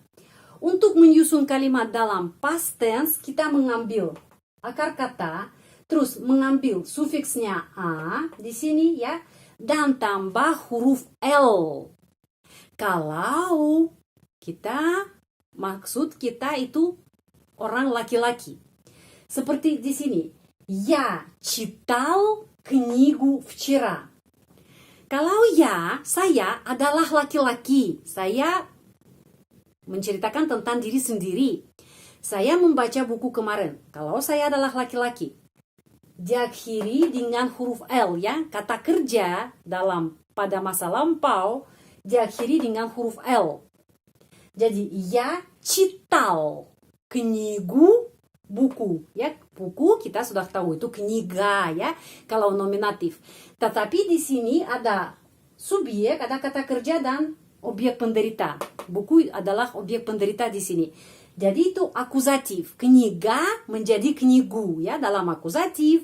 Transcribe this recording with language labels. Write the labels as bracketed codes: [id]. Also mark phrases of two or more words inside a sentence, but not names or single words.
[id] Untuk menyusun kalimat dalam [en] past tense, [id] kita mengambil akar kata, terus mengambil sufiksnya a di sini ya, dan tambah huruf L. Kalau maksud kita itu orang laki-laki. Seperti di sini, [ru] я читал книгу вчера. [id] Kalau saya adalah laki-laki. Saya menceritakan tentang diri sendiri. Saya membaca buku kemarin. Kalau saya adalah laki-laki. Diakhiri dengan huruf L ya. Kata kerja pada masa lampau diakhiri dengan huruf L. Jadi, [ru] я читал книгу, [id] buku ya. Buku kita sudah tahu itu kniga ya. Kalau nominatif. Tetapi di sini ada subjek, ada kata kerja dan objek penderita. Buku adalah objek penderita di sini. Jadi itu akuzatif. Kniga menjadi knigu ya dalam akuzatif.